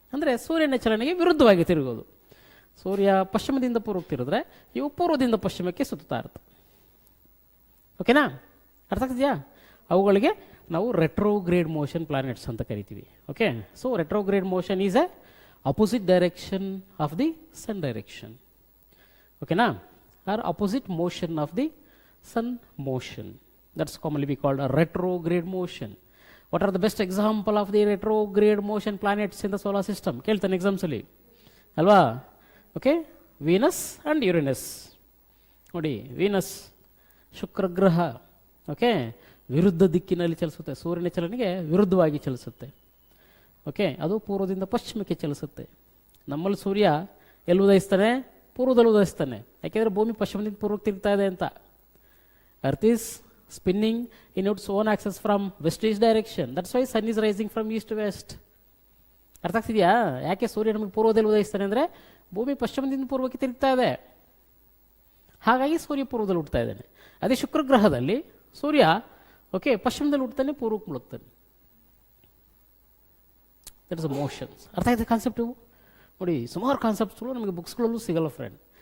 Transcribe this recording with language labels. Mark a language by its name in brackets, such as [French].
[Kannada] ಅಂದರೆ ಸೂರ್ಯನ ಚಲನೆಗೆ ವಿರುದ್ಧವಾಗಿ ತಿರುಗೋದು. ಸೂರ್ಯ ಪಶ್ಚಿಮದಿಂದ ಪೂರ್ವಕ್ಕೆ ತಿರುಗಿದ್ರೆ ಇವು ಪೂರ್ವದಿಂದ ಪಶ್ಚಿಮಕ್ಕೆ ಸುತ್ತಾ ಇರುತ್ತೆ. ಓಕೆನಾ? ಅರ್ಥ ಆಗ್ತಿದೆಯಾ? ಅವುಗಳಿಗೆ ನಾವು ರೆಟ್ರೋಗ್ರೇಡ್ ಮೋಷನ್ ಪ್ಲಾನೆಟ್ಸ್ ಅಂತ ಕರಿತೀವಿ. [English] Okay, so retrograde motion is a opposite direction of the sun direction. ಓಕೆನಾ? Or opposite motion of the sun motion. That's commonly we called a retrograde motion. What are the best example of the retrograde motion planets in the solar system? [Kannada] ಕೇಳ್ತಾನೆ exams ಅಲ್ಲಿ ಅಲ್ವಾ? Okay, Venus and Uranus. ನೋಡಿ, Venus ಶುಕ್ರ ಗ್ರಹ okay ವಿರುದ್ಧ ದಿಕ್ಕಿನಲ್ಲಿ ಚಲಿಸುತ್ತೆ. ಸೂರ್ಯನ ಚಲನೆಗೆ ವಿರುದ್ಧವಾಗಿ ಚಲಿಸುತ್ತೆ. ಓಕೆ, ಅದು ಪೂರ್ವದಿಂದ ಪಶ್ಚಿಮಕ್ಕೆ ಚಲಿಸುತ್ತೆ. ನಮ್ಮಲ್ಲಿ ಸೂರ್ಯ ಎಲ್ಲಿ ಉದಯಿಸ್ತಾನೆ? ಪೂರ್ವದಲ್ಲಿ ಉದಯಿಸ್ತಾನೆ. ಯಾಕೆಂದರೆ ಭೂಮಿ ಪಶ್ಚಿಮದಿಂದ ಪೂರ್ವಕ್ಕೆ ತಿರುಗ್ತಾ ಇದೆ ಅಂತ. [English] Earth is spinning in its own axis from west-east direction. That's why sun is rising from east to west. [Kannada] ಅರ್ಥ ಆಗ್ತಿದೆಯಾ? ಯಾಕೆ ಸೂರ್ಯ ನಮಗೆ ಪೂರ್ವದಲ್ಲಿ ಉದಯಿಸ್ತಾನೆ ಅಂದರೆ ಭೂಮಿ ಪಶ್ಚಿಮದಿಂದ ಪೂರ್ವಕ್ಕೆ ತಿರುಗ್ತಾ ಇದೆ, ಹಾಗಾಗಿ ಸೂರ್ಯ ಪೂರ್ವದಲ್ಲಿ ಹುಡ್ತಾ ಇದ್ದಾನೆ. ಅದೇ ಶುಕ್ರ ಗ್ರಹದಲ್ಲಿ ಸೂರ್ಯ ಓಕೆ ಪಶ್ಚಿಮದಲ್ಲಿ ಹುಡ್ತಾನೆ, ಪೂರ್ವಕ್ಕೆ ಮುಳುಗ್ತಾನೆ. [English] That is a motions. [Kannada] ಅರ್ಥ ಆಯ್ತು ಕಾನ್ಸೆಪ್ಟ್? ಇವು ನೋಡಿ, ಸುಮಾರು ಕಾನ್ಸೆಪ್ಟ್ಸ್ಗಳು ನಮಗೆ ಬುಕ್ಸ್ಗಳಲ್ಲೂ ಸಿಗಲ್ಲ ಫ್ರೆಂಡ್.